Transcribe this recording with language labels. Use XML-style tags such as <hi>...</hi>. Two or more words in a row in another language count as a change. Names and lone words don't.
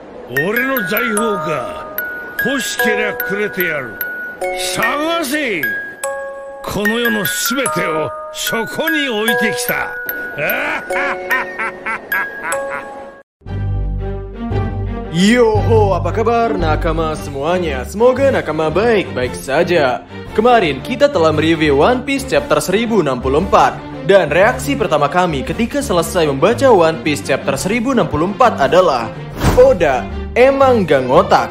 <ja>俺の財宝か。欲しけりゃくれてやる。探せ。この世のすべてをそこに置いてきた。</ja> <id>Yoho, apa kabar nakama semuanya? Semoga nakama baik-baik saja. Kemarin kita telah mereview One Piece chapter 1064. Dan reaksi pertama kami ketika selesai membaca One Piece chapter 1064 adalah Oda emang gak ngotak.</id>